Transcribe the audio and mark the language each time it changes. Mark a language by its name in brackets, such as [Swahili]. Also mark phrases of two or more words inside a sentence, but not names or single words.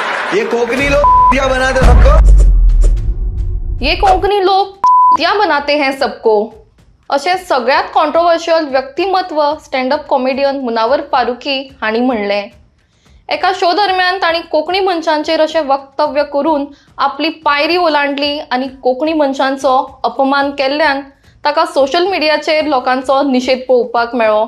[Hindi] ये कोंकणी लोग क्या बनाते सबको, ये कोंकणी लोग क्या बनाते हैं सबको [Konkani] असे सगळ्यात कॉन्ट्रोवर्शियल व्यक्तिमत्व [English] standup comedian [Konkani] मुनावर फारुकी हाणी म्हणले। एका शो दरम्यान ताणी कोंकणी मंचांचेर असे वक्तव्य करून आपली पायरी ओलांडली आणि कोंकणी मंचांचो अपमान केल्ल्यान ताका सोशल मिडियाचेर लोकांचो निषेध पळोवपाक मेळ्ळो।